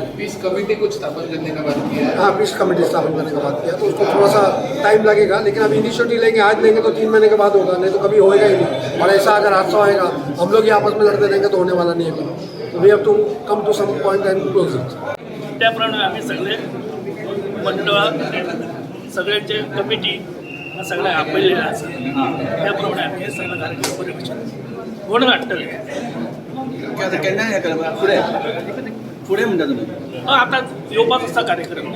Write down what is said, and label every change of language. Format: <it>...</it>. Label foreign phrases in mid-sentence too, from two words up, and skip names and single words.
<hi>पीस कमेटी कुछ स्थापन करने का बात किया है. हाँ, पीस कमेटी स्थापन करने का बात किया, तो उसको थोड़ा सा टाइम लगेगा, लेकिन अब इनिशिएटिव लेंगे, आज लेंगे तो 3 महीने के बाद होगा, नहीं तो कभी होएगा ही नहीं. और ऐसा अगर हादसा होएगा हम लोग ही आपस में लड़ते रहेंगे तो होने वाला नहीं है.</hi> <en>to we have to come to some point and close it.</en> <kok>त्याप्रमाणे आम्ही सगळे मंडळ सगळ्यांचे कमिटी सगळे आपलेले आसा त्याप्रमाणे आम्ही हे सगळं कार्यक्रम बरे भशेन घडोवन हाडटले. आता केन्ना हें करप फुडें म्हणटा तुमी? आतां येवपाचो आसा कार्यक्रम.</kok>